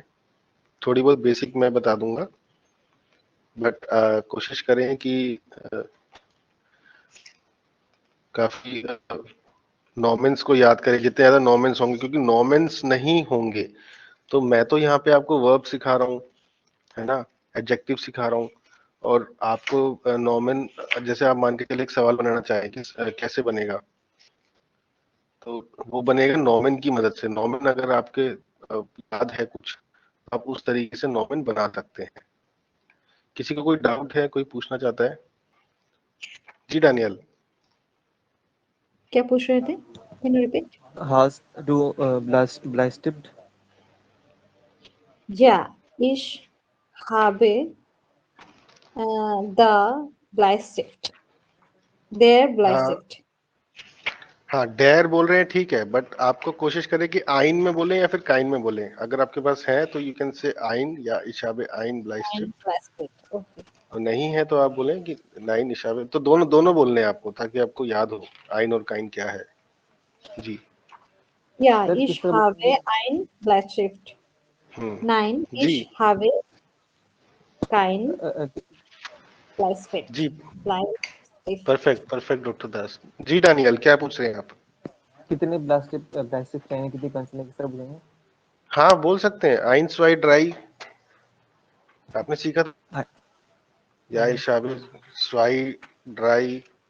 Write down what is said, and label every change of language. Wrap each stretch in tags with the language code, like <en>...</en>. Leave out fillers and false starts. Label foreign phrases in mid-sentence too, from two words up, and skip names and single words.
<hi>थोड़ी बहुत बेसिक मैं बता दूंगा, बट कोशिश करें कि काफी नॉमेंस को याद करें, जितने ज्यादा नॉमेंस होंगे, क्योंकि नॉमेंस नहीं होंगे तो मैं तो यहाँ पे आपको वर्ब सिखा रहा हूँ, है ना, एडजेक्टिव सिखा रहा हूँ, और आपको नॉमेन, जैसे आप मान के चलिए एक सवाल बनाना चाहें कि कैसे बनेगा, तो वो बनेगा नॉमेन की मदद से। नॉमेन अगर आपके याद है कुछ, आप उस तरीके से नॉमेन बना सकते हैं। किसी को कोई डाउट है, कोई पूछना चाहता है? जी डैनियल। क्या पूछ रहे थे?</hi> <en>Can you repeat?</en> <de>Hast du Bleistift? Ja, ich habe the Bleistift. Der Bleistift.</de> <hi>हाँ डेयर बोल रहे हैं ठीक है, बट आपको कोशिश करें कि आइन में बोलें या फिर काइन में बोलें। अगर आपके पास है तो</hi> <en>you can say</en> <hi>आइन या</hi> <de>ich habe ein Nine ब्लाइस्टिफ्ट,</de> <en>plastic. Okay.</en> <hi>और नहीं है तो आप बोलें कि</hi> <de>Nein ich habe.</de> <hi>तो दोनों दोनों बोलने हैं आपको, ताकि आपको याद हो आइन और काइन क्या है। जी।</hi> <en>Yeah,</en> <hi>सर</hi> <de>ich</de> <hi>किस तरह</hi> <de>habe</de> <hi>बोलेंगे?</hi> <de>ein Bleistift. Nein,</de> <hi>जी</hi> <de>ich habe kein अ, Bleistift.</de> <hi>जी,</hi> <de>Bleistift.</de> <hi>परफेक्ट परफेक्ट डॉक्टर दास। जी डानियल, क्या पूछ रहे हैं आप? कितने प्लास्टिक चाहिए, कितनी पेंसिलें, किस तरह बोलेंगे? हाँ बोल सकते हैं,</hi> <de>eins zwei drei</de> <hi>आपने सीखा था, हाँ,</hi> <de>या ich habe zwei drei.</de>